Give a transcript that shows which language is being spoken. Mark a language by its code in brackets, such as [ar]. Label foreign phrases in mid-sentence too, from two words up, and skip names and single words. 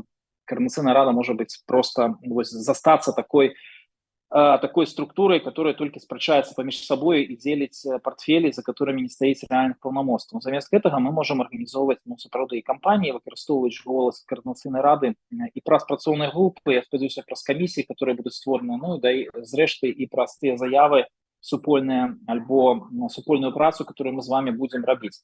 [be] Координаційная рада можа быць просто вось застацца такой структурой, [ru] которая только [be] спрачаецца паміж сабой і дзеліць портфелі, за которыми не стаіць рэальных паўнамоцтваў. Замест гэтага мы можам арганізоўваць сапраўды і кампаніі, выкарыстоўваць голас Координаційнай рады і праз працоўныя групы, я спадзяюся, праз камісіі, которые будуць створаны, ну да і зрэшты і праз тыя заявы супольныя альбо супольную працу, которую мы з вами будзем рабіць.